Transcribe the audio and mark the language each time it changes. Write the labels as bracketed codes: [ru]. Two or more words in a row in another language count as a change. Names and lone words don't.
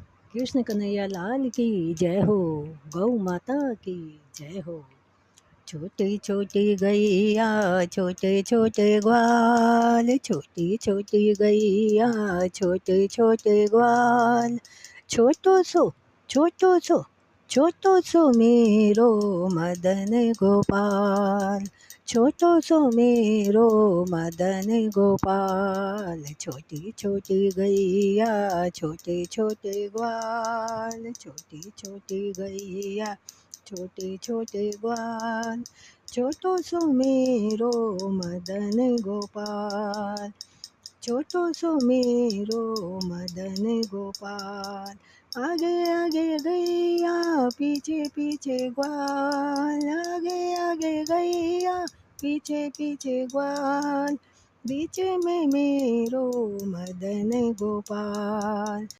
[hi] कृष्ण कन्हैया लाल की जय हो। गौ माता की जय हो। [bra] छोटी छोटी गैया छोटे छोटे ग्वाल, छोटी छोटी गैया छोटे छोटे ग्वाल। छोटो सो छोटो सो मेरो मदन गोपाल। छोटो सो मेरो मदन गोपाल। छोटी छोटी गैया छोटे छोटे ग्वाल, छोटी छोटी गैया छोटे छोटे ग्वाल। छोटो सो मेरो मदन गोपाल। छोटो सो मेरो मदन गोपाल। आगे आगे गैया पीछे पीछे ग्वाल, आगे आगे गैया पीछे पीछे ग्वाल। बीच में मेरो मदन गोपाल।